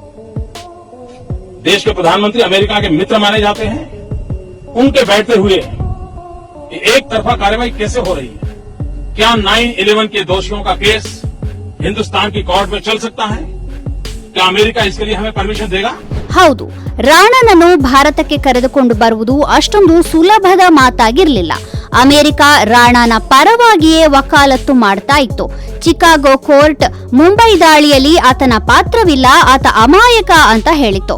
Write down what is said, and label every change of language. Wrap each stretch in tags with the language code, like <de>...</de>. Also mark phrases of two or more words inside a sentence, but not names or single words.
<hi>देश के प्रधानमंत्री अमेरिका के मित्र माने जाते हैं, उनके बैठते हुए एक तरफा कार्रवाई कैसे हो रही है? क्या 9/11 के दोषियों का केस हिंदुस्तान की कोर्ट में चल सकता है? क्या अमेरिका इसके लिए हमें परमिशन देगा?</hi> <kn>ಹೌದು, ರಾಣಾನನ್ನು ಭಾರತಕ್ಕೆ ಕರೆದುಕೊಂಡು ಬರುವುದು ಅಷ್ಟೊಂದು ಸುಲಭದ ಮಾತಾಗಿರಲಿಲ್ಲ. ಅಮೆರಿಕ ರಾಣಾನ ಪರವಾಗಿಯೇ ವಕಾಲತ್ತು ಮಾಡ್ತಾ ಇತ್ತು. ಚಿಕಾಗೋ ಕೋರ್ಟ್ ಮುಂಬೈ ದಾಳಿಯಲ್ಲಿ ಆತನ ಪಾತ್ರವಿಲ್ಲ, ಆತ ಅಮಾಯಕ ಅಂತ ಹೇಳಿತ್ತು.</kn>